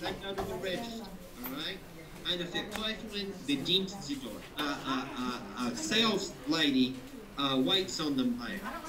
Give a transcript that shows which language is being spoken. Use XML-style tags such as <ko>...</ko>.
<en>They go to the register, all right?</en> <de>Eine Verkäuferin bedient sie dort.</de> <en>A sales lady waits on them there.</en>